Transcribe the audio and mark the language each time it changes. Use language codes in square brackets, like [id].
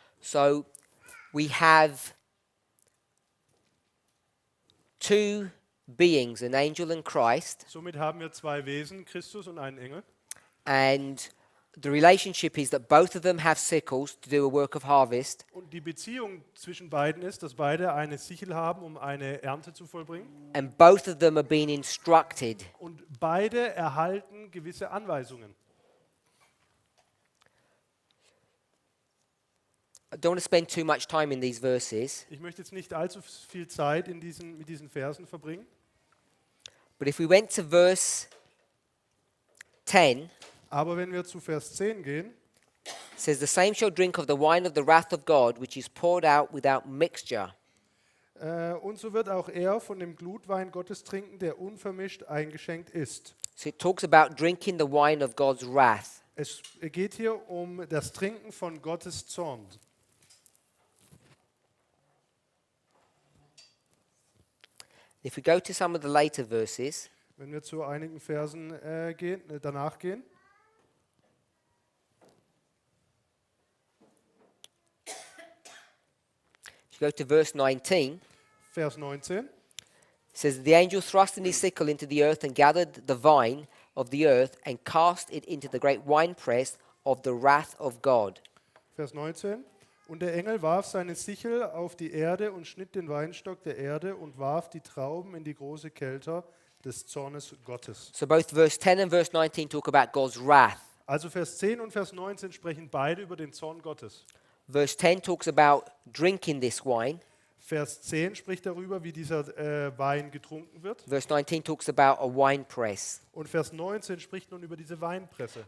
[en] So we have two beings, an angel and Christ, [de] Somit haben wir zwei Wesen, Christus und einen Engel. [en] and the relationship is that both of them have sickles to do a work of harvest, [de] Und die Beziehung zwischen beiden ist, dass beide eine Sichel haben, um eine Ernte zu vollbringen. [en] and both of them are being instructed. [de] Und beide erhalten gewisse Anweisungen. [en] I don't want to spend too much time in these verses, [de] Ich möchte jetzt nicht allzu viel Zeit mit diesen Versen verbringen. [en] but if we went to verse 10, [de] Aber wenn wir zu Vers 10 gehen, [en] it says, "The same shall drink of the wine of the wrath of God, which is poured out without mixture." [de] und so wird auch er von dem Glutwein Gottes trinken, der unvermischt eingeschenkt ist. [en] So it talks about drinking the wine of God's wrath. [de] Es geht hier um das Trinken von Gottes Zorn. [en] If we go to some of the later verses, [de] Wenn wir zu einigen Versen danach gehen, [en] if you go to verse 19, [de] Vers 19, [en] it says, "The angel thrust in his sickle into the earth and gathered the vine of the earth and cast it into the great winepress of the wrath of God." [de] Vers 19. Und der Engel warf seine Sichel auf die Erde und schnitt den Weinstock der Erde und warf die Trauben in die große Kelter des Zornes Gottes. [en] So both verse 10 and verse 19 talk about God's wrath. [de] Also Vers 10 und Vers 19 sprechen beide über den Zorn Gottes. [en] Verse 10 talks about drinking this wine. [de] Vers 10 spricht darüber, wie dieser Wein getrunken wird. [en] Verse 19 talks about a winepress. [de] Und Vers 19 spricht nun über diese Weinpresse.